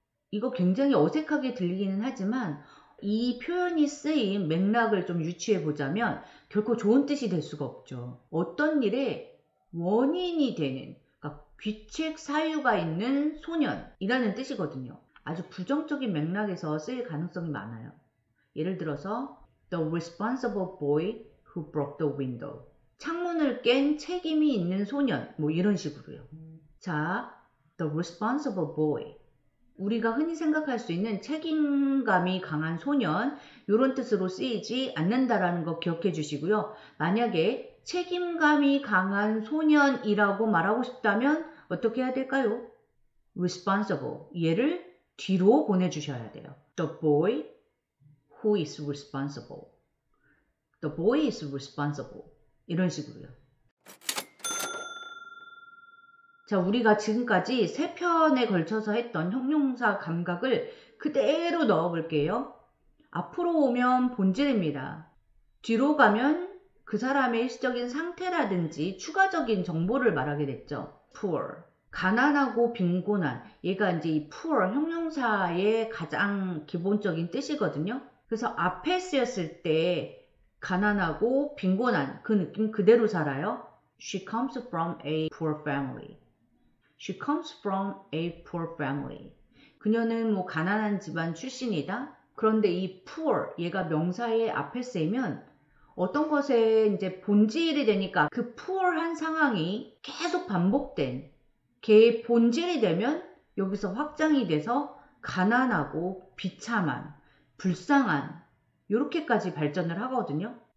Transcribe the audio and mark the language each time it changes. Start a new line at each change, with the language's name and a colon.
Korean: 이거 굉장히 어색하게 들리기는 하지만 이 표현이 쓰인 맥락을 좀 유추해 보자면 결코 좋은 뜻이 될 수가 없죠. 어떤 일에 원인이 되는, 그러니까 귀책 사유가 있는 소년이라는 뜻이거든요. 아주 부정적인 맥락에서 쓰일 가능성이 많아요. 예를 들어서
English: The responsible boy who broke the window.
Korean: 창문을 깬 책임이 있는 소년, 뭐 이런 식으로요. 자,
English: The responsible boy.
Korean: 우리가 흔히 생각할 수 있는 책임감이 강한 소년, 이런 뜻으로 쓰이지 않는다라는 거 기억해 주시고요. 만약에 책임감이 강한 소년이라고 말하고 싶다면 어떻게 해야 될까요? responsible, 얘를 뒤로 보내주셔야 돼요.
English: The boy who is responsible. The boy is responsible.
Korean: 이런 식으로요. 자, 우리가 지금까지 3편에 걸쳐서 했던 형용사 감각을 그대로 넣어볼게요. 앞으로 오면 본질입니다. 뒤로 가면 그 사람의 일시적인 상태라든지 추가적인 정보를 말하게 됐죠. poor. 가난하고 빈곤한. 얘가 이제 이 poor 형용사의 가장 기본적인 뜻이거든요. 그래서 앞에 쓰였을 때 가난하고 빈곤한 그 느낌 그대로 살아요.
English: She comes from a poor family. She comes from a poor family.
Korean: 그녀는 뭐 가난한 집안 출신이다. 그런데 이 poor, 얘가 명사의 앞에 쓰이면 어떤 것에 이제 본질이 되니까 그 poor한 상황이 계속 반복된 걔의 본질이 되면 여기서 확장이 돼서 가난하고 비참한, 불쌍한 이렇게까지 발전을 하거든요.